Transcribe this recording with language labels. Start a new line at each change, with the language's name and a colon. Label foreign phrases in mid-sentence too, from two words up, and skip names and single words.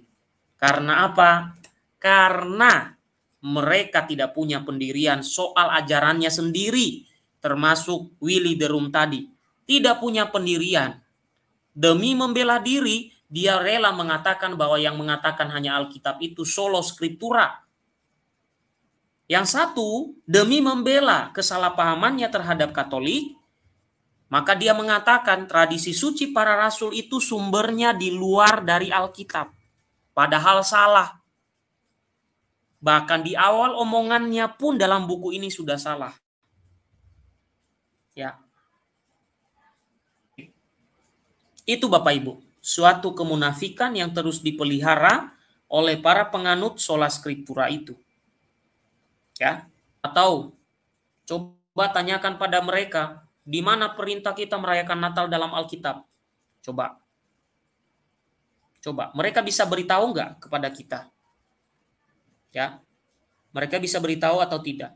Indonesian: Karena apa? Karena mereka tidak punya pendirian soal ajarannya sendiri, termasuk Willy de Rum tadi. Tidak punya pendirian. Demi membela diri, dia rela mengatakan bahwa yang mengatakan hanya Alkitab itu
Latin: sola scriptura.
Indonesian: Yang satu, demi membela kesalahpahamannya terhadap Katolik, maka dia mengatakan tradisi suci para rasul itu sumbernya di luar dari Alkitab. Padahal salah. Bahkan di awal omongannya pun dalam buku ini sudah salah. Ya. Itu Bapak Ibu, suatu kemunafikan yang terus dipelihara oleh para penganut
Latin: sola scriptura
Indonesian: itu. Ya, atau coba tanyakan pada mereka, di mana perintah kita merayakan Natal dalam Alkitab? Coba, mereka bisa beritahu nggak kepada kita? Ya, mereka bisa beritahu atau tidak?